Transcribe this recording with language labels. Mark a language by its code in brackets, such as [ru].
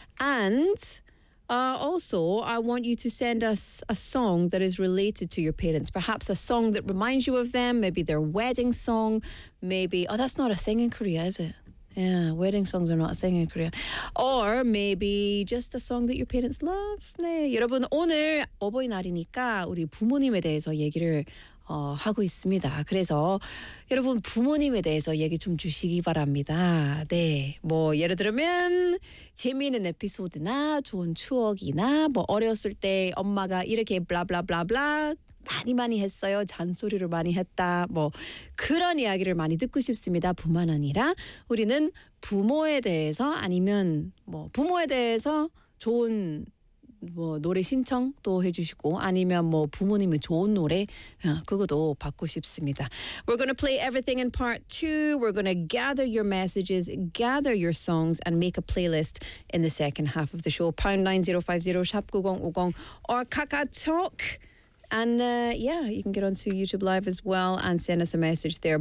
[en] And also, I want you to send us a song that is related to your parents. Perhaps a song that reminds you of them, maybe their wedding song, maybe... Oh, that's not a thing in Korea, is it? Yeah, wedding songs are not a thing in Korea. Or maybe just a song that your parents love. [ko] 네, 여러분, 오늘 어버이날이니까 우리 부모님에 대해서 얘기를 하고 있습니다. 그래서 여러분 부모님에 대해서 얘기 좀 주시기 바랍니다. 네, 뭐 예를 들면 재미있는 에피소드나 좋은 추억이나 뭐 어렸을 때 엄마가 이렇게 블라블라블라블라 많이 많이 했어요. 잔소리를 많이 했다. 뭐 그런 이야기를 많이 듣고 싶습니다. 뿐만 아니라 우리는 부모에 대해서 아니면 뭐 부모에 대해서 좋은 뭐 노래 신청도 해주시고 아니면 뭐 부모님의 좋은 노래 그것도 받고 싶습니다. [en] We're going to play everything in part two. We're going to gather your messages, gather your songs and make a playlist in the second half of the show. #9050 #9050 or KakaTalk. And yeah, you can get onto YouTube Live as well and send us a message there.